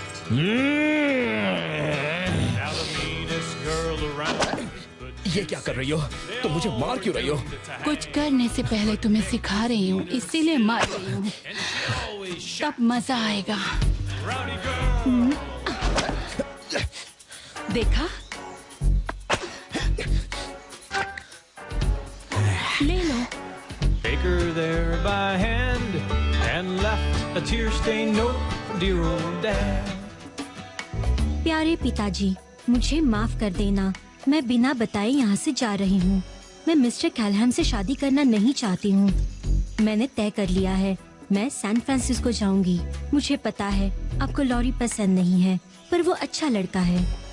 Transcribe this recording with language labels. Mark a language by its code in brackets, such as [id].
[en] Now the meanest girl around could [hi] ये क्या कर रही हो? तुम मुझे मार क्यों रही हो? कुछ करने से पहले तुम्हें सिखा रही हूँ, इसीलिए मार रही हूँ। [en] and she always shot. [hi] तब मजा आएगा। [en] Rowdy girl! [hi] देखा? ले लो। [en] Take her there by hand and left a tear-stained note for dear old dad. [hi] प्यारे पिताजी, मुझे माफ कर देना। मैं बिना बताए यहाँ से जा रही हूँ। मैं मिस्टर कैलहम से शादी करना नहीं चाहती हूँ। मैंने तय कर लिया है, मैं सैन फ्रांसिस्को जाऊंगी। मुझे पता है आपको लॉरी पसंद नहीं है, पर वो अच्छा लड़का है।